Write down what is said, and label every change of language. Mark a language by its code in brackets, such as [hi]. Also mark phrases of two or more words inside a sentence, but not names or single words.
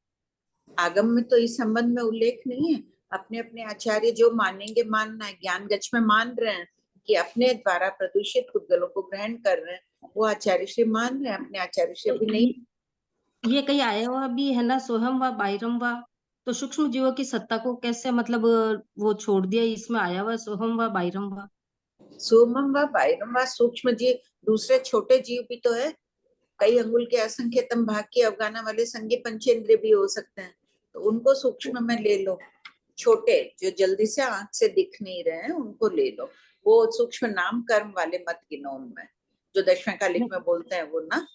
[hi] आगम में तो इस संबंध में उल्लेख नहीं है। अपने अपने आचार्य जो मानेंगे मानना है, ज्ञान गच्छ में मान रहे हैं कि अपने द्वारा प्रदूषित उद्गलों को ग्रहण कर रहे हैं, वो आचार्य श्री मान रहे हैं, अपने आचार्य श्री तो भी नहीं। ये कहीं आया हुआ भी है ना, [pra] सोहम व बाहिरम व, [hi] तो सूक्ष्म जीवों की सत्ता को कैसे मतलब वो छोड़ दिया, इसमें आया हुआ [pra] सोहम व बाहिरम व। सोमम व बाहिरम व [hi] सूक्ष्म जीव, दूसरे छोटे जीव भी तो है। कई अंगुल के असंख्यतम भाग की अवगाना वाले संज्ञ पंचेंद्रिय भी हो सकते हैं, तो उनको सूक्ष्म में ले लो। छोटे जो जल्दी से आंख से दिख नहीं रहे हैं उनको ले लो, वो सूक्ष्म नाम कर्म वाले मत गिनो उनमें, जो दशवें कालिक में बोलते हैं वो ना।